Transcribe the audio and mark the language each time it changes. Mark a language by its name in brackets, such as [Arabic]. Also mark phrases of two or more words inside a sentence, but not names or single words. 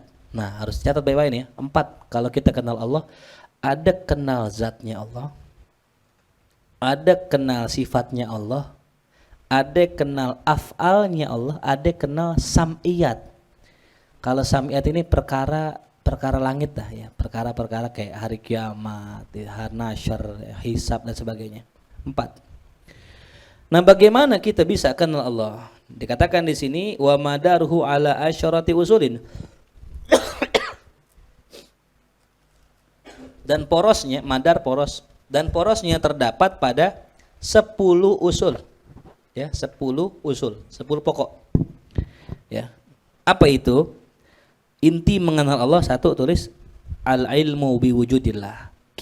[Indonesian] Nah, harus catat baik-baik ini ya. 4, kalau kita kenal Allah, ada kenal zatnya Allah, ada kenal sifatnya Allah, ada kenal af'alnya Allah, ada kenal sam'iyat. Kalau sam'iyat ini perkara langit dah ya, perkara-perkara kayak hari kiamat, hari nasyar, hisab dan sebagainya. 4. Nah, bagaimana kita bisa kenal Allah? Dikatakan di sini [Arabic] ومداره على عشرة أصول. [Indonesian] Dan porosnya, madar poros, dan porosnya terdapat pada 10 usul. Ya, 10 usul, 10 pokok. Ya. Apa itu? Inti mengenal Allah, 1 tulis [Arabic] العلم بوجود الله.